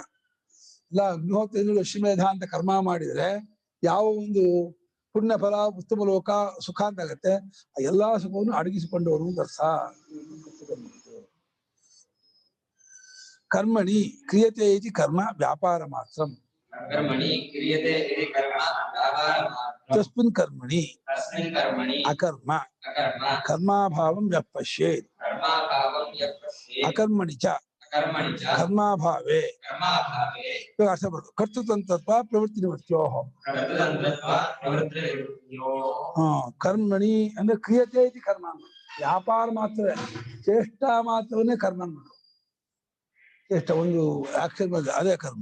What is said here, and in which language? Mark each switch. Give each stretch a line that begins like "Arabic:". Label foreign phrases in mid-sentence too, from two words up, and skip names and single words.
Kannada: ಎಲ್ಲ ಅಗ್ನಿಹೋತ್ರ ಅಶ್ವಮೇಧ ಅಂತ ಕರ್ಮ ಮಾಡಿದ್ರೆ ಯಾವ ಒಂದು ಪುಣ್ಯ ಫಲ, ಉತ್ತಮ ಲೋಕ, ಸುಖ ಅಂತ ಆಗತ್ತೆ. ಆ ಎಲ್ಲಾ ಸುಖವನ್ನು ಅಡಗಿಸಿಕೊಂಡವರು ಅಂತ ಅರ್ಥ.
Sanskrit: ಕರ್ಮಣಿ ಕ್ರಿಯತೆ ಇತಿ ಕರ್ಮ
Kannada: ವ್ಯಾಪಾರ ಮಾತ್ರ.
Sanskrit: ತಸ್ಮಿನ್ ಕರ್ಮಣಿ ಅಕರ್ಮ ಕರ್ಮಾಭಾವಂ ಯಃ ಪಶ್ಯೇತ್ ಅಕರ್ಮಣಿ ಚ ಕರ್ಮಾಭಾವೇ.
Kannada: ಅರ್ಥ ಮಾಡೋದು. ಕರ್ತೃತಂತ್ರತ್ವ ಪ್ರವೃತ್ತಿ ನಿವೃತ್ತಿಯೋ. ಕರ್ಮಣಿ ಅಂದ್ರೆ
Sanskrit: ಕ್ರಿಯತೆ ಇತಿ ಕರ್ಮ.
Kannada: ವ್ಯಾಪಾರ ಮಾತ್ರ, ಚೇಷ್ಟಾ ಮಾತ್ರವನ್ನೇ ಕರ್ಮ ಅನ್ನೋದು. ಚೇಷ್ಟ ಒಂದು ಆಕ್ಷನ್ ಅದೇ ಕರ್ಮ.